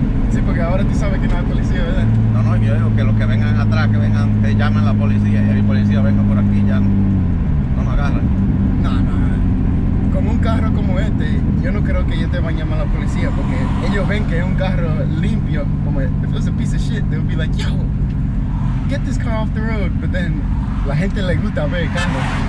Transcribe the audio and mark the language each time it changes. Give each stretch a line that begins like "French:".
Spanish: Sí, porque ahora tú sabes que no hay policía, ¿verdad? no, no, yo digo que los que vengan atrás, que llamen a la policía y el policía venga por aquí, ya no me agarran. No. Con un carro como este, yo no creo que ellos te van a llamar a la policía porque ellos ven que es un carro limpio.
English: Como if it was a piece of shit, they would be like, yo, get this car off the road. But then,
Spanish: la gente le gusta ver el carro.